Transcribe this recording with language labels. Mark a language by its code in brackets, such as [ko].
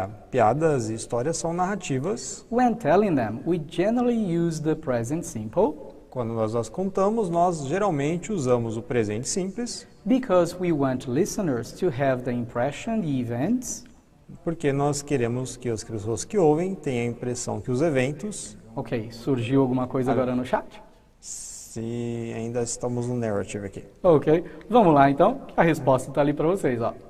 [pt] Piadas e histórias são narrativas. [en] When telling them, we generally use the present simple [pt] Quando nós as contamos, nós geralmente usamos o presente simples, [en] because we want listeners to have the impression the events. [pt] porque nós queremos que as pessoas que ouvem tenham a impressão que os eventos, Ok, surgiu alguma coisa agora no chat? se ainda estamos no narrative aqui. Ok, vamos lá então, a resposta está ali para vocês, ó.